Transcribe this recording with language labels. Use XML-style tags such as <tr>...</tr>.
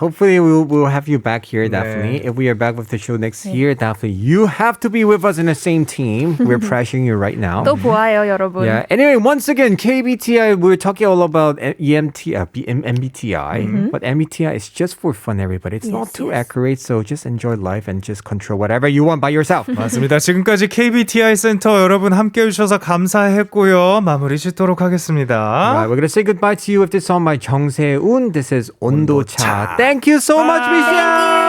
<en>Hopefully we'll have you back here, definitely. If we are back with the show next year, definitely you have to be with us in the same team. We're pressuring you right now.</en> <ko>또 보아요, 여러분.</ko> <en>Yeah. Anyway, once again, KBTI, we're talking all about MBTI. But MBTI is just for fun, everybody. It's not too accurate, so just enjoy life and just control whatever you want by yourself.</en> <ko>맞습니다. 지금까지 KBTI 센터 여러분 함께 해주셔서 감사했고요. 마무리 짓도록 하겠습니다.</ko> <en>Right, we're going to say goodbye to you with this song by 정세운. This is 온도차. Thank you so much, Michelle.</en>